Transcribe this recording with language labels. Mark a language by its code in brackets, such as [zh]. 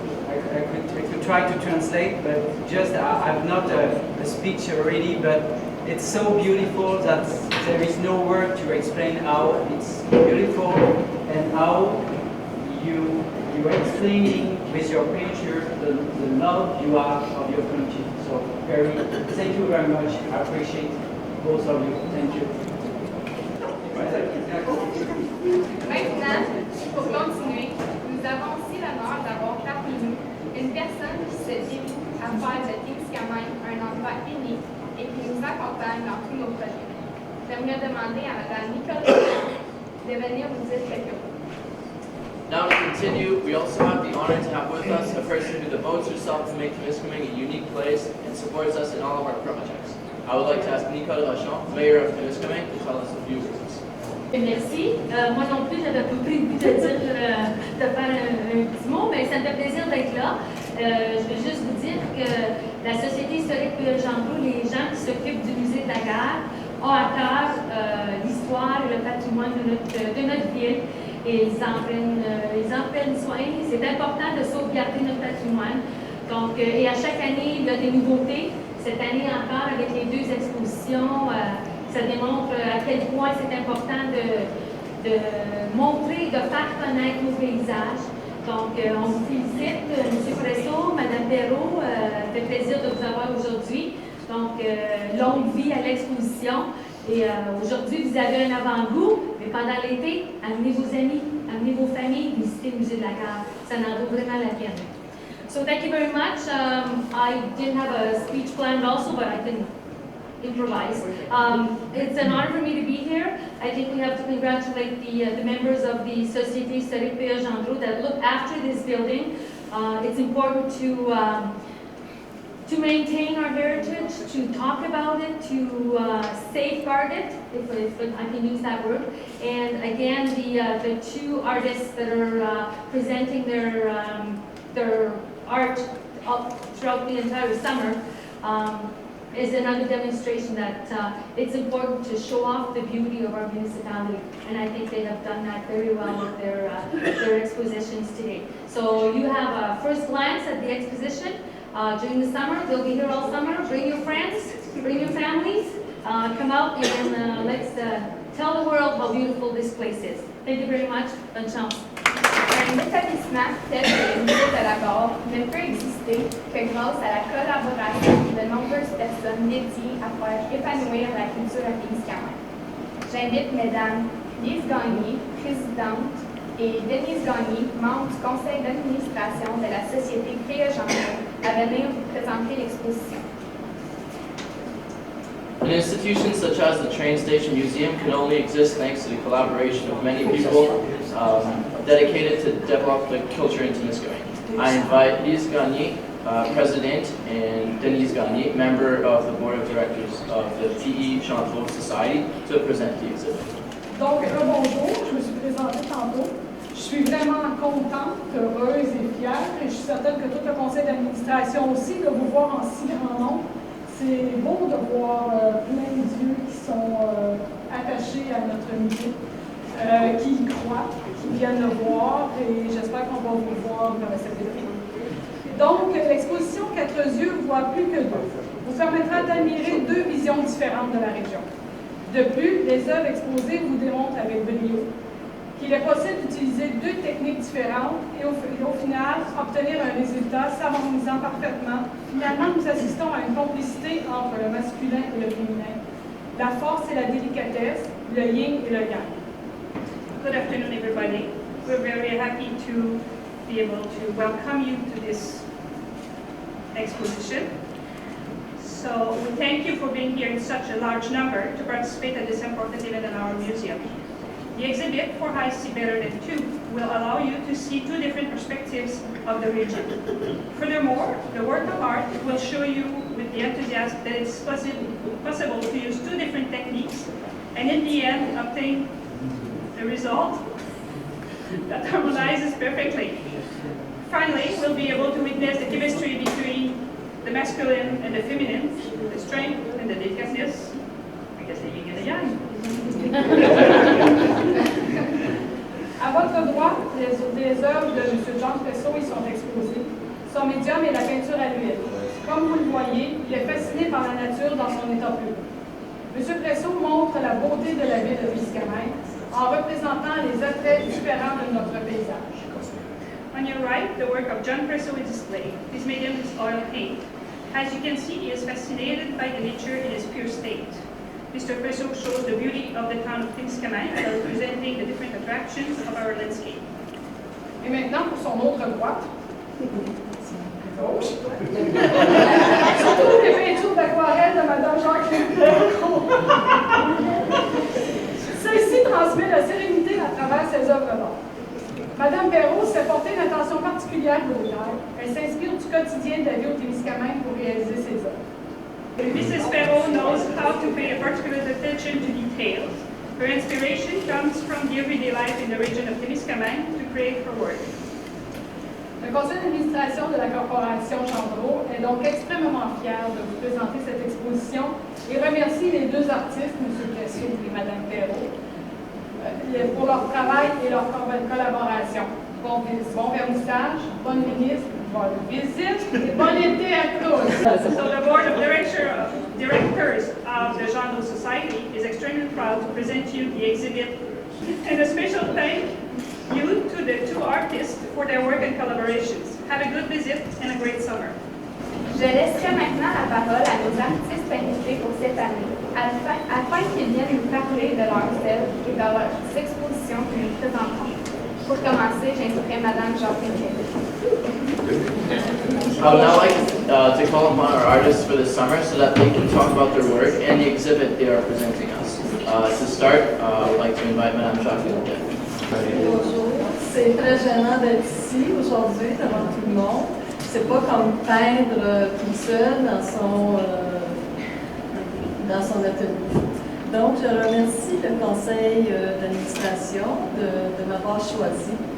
[en] I could try to translate, but just I've not a speech already, but it's so beautiful that there is no word to explain how it's beautiful and how you're explaining with your picture the love you have of your country. So thank you very much. I appreciate both of you. Thank you. [fr] Maintenant, pour continuer, nous avons aussi l'honneur d'avoir parmi nous une personne qui se dévoue à faire de Témiscamingue un endroit unique et qui nous accompagne dans tous nos projets. J'aimerais demander à Mme Nicole de venir nous dire quelques mots. [en] Now to continue, we also have the honor to have with us a person who devotes herself to make Témiscamingue a unique place and supports us in all of our projects. I would like to ask Nicole Rochon, Mayor of Témiscamingue, to tell us a few words. [fr] Merci. Moi non plus, j'avais pas pris le but de faire un petit mot, mais ça me fait plaisir d'être là. Je veux juste vous dire que la Société historique Jean Blou, les gens qui s'occupent du musée de la Gare, ont à cœur l'histoire et le patrimoine de notre ville. Et ils en prennent soin. C'est important de sauvegarder notre patrimoine. Donc, et à chaque année, il y a des nouveautés. Cette année encore, avec les deux expositions, ça démontre à quel point c'est important de montrer, de faire connaître nos paysages. Donc, on vous félicite, M. Presso, Mme Perrault, ça fait plaisir de vous avoir aujourd'hui. Donc, longue vie à l'exposition. Et aujourd'hui, vous avez un avant-goût, Mais pendant l'été, amenez vos amis, amenez vos familles, visitez le musée de la Gare. Ça en vaut vraiment la peine. [en] So thank you very much. I didn't have a speech planned also, but I can improvise. It's an honor for me to be here. I think we have to congratulate the members of the Société Historique P.A. Gendreau that look after this building. It's important to maintain our heritage, to talk about it, to safeguard it, if I can use that word. And again, the two artists that are presenting their art throughout the entire summer is another demonstration that it's important to show off the beauty of our municipality. And I think they have done that very well with their expositions today. So you have a first glance at the exposition. During the summer, they'll be here all summer. Bring your friends, bring your families, come out and let's tell the world how beautiful this place is. Thank you very much. [fr] Bonne chance. Un établissement tel que le musée de la Gare ne peut exister que grâce à la collaboration de nombreuses personnes dédiées à faire épanouir la culture à Témiscamingue. J'invite Mesdames Lise Gagné, présidente, et Denise Gagné, membre du conseil d'administration de la Société P.A. Gendreau, à venir vous présenter l'exposition. [en] An institution such as the Train Station Museum can only exist thanks to the collaboration of many people dedicated to develop the culture in Témiscamingue. I invite Lise Gagné, President, and Denise Gagné, member of the Board of Directors of the P.E. Gendreau Society, to present the exhibit. [fr] Donc, bonjour, je me suis présentée tantôt. Je suis vraiment contente, heureuse et fière, et je suis certaine que tout le conseil d'administration aussi, de vous voir en si grand nombre. C'est beau de voir plein d'yeux qui sont attachés à notre musée, qui y croient, qui viennent le voir, et j'espère qu'on va vous voir cet été. Donc, l'exposition 4 yeux voit plus que deux, vous permettra d'admirer deux visions différentes de la région. De plus, les œuvres exposées vous démontrent avec brio qu'il est possible d'utiliser deux techniques différentes et au final, obtenir un résultat s'harmonisant parfaitement. Finalement, nous assistons à une complicité entre le masculin et le féminin, la force et la délicatesse, le yin et le yang. [en] Good afternoon, everybody. We're very happy to be able to welcome you to this exposition. So we thank you for being here in such a large number to participate at this important event in our museum. The exhibit, 4IC Better Than 2, will allow you to see two different perspectives of the region. Furthermore, the work of art will show you with the enthusiasm that it's possible to use two different techniques and in the end obtain a result that harmonizes perfectly. Finally, we'll be able to witness the chemistry between the masculine and the feminine, the strength and the delicatesse, I guess the yin and the yang. [fr] À votre droite, les œuvres de M. John Presso y sont exposées. Son médium est la peinture à l'huile. Comme vous le voyez, il est fasciné par la nature dans son état pur. M. Presso montre la beauté de la ville de Témiscamingue en représentant les attraits différents de notre paysage. [en] On your right, the work of John Presso is displayed. His medium is oil paint. As you can see, he is fascinated by the nature in its pure state. Mr. Presso shows the beauty of the town of Témiscamingue, representing the different attractions of our landscape. [fr] Et maintenant, pour son autre droite, gauche, surtout les peintures d'aquarelle de Mme Jacqueline Perrault. Celle-ci transmet la sérénité à travers ses œuvres d'art. Mme Perrault s'est porté une attention particulière au détail. Elle s'inspire du quotidien de la vie au Témiscamingue pour réaliser ses œuvres. [en] Mrs. Perrault knows how to pay a particular attention to details. Her inspiration comes from the everyday life in the region of Témiscamingue to create her work. [fr] Le conseil d'administration de la Corporation Gendreau est donc extrêmement fier de vous présenter cette exposition et remercie les deux artistes, M. Presso et Mme Perrault, pour leur travail et leur collaboration. Bon vernissage, bonne visite et bon été à tous. [en] So the board of directors of the Gendreau Society is extremely proud to present you the exhibit, and a special thank you to the two artists for their work and collaborations. Have a good visit and a great summer. [fr] Je laisserai maintenant la parole à nos artistes invités pour cette année, afin qu'ils viennent nous parler de leurs œuvres et de leurs expositions que nous présenterons. Pour commencer, j'inviterai Madame Jacqueline Terreau. [en] I would now like to call upon our artists for the summer so that they can talk about their work and the exhibit they are presenting us. To start, I would like to invite Madame Jacqueline Terreau. [fr] Bonjour, c'est très gênant d'être ici aujourd'hui devant tout le monde. C'est pas comme peindre tout seul dans son atelier. Donc, je remercie le conseil d'administration de m'avoir choisi.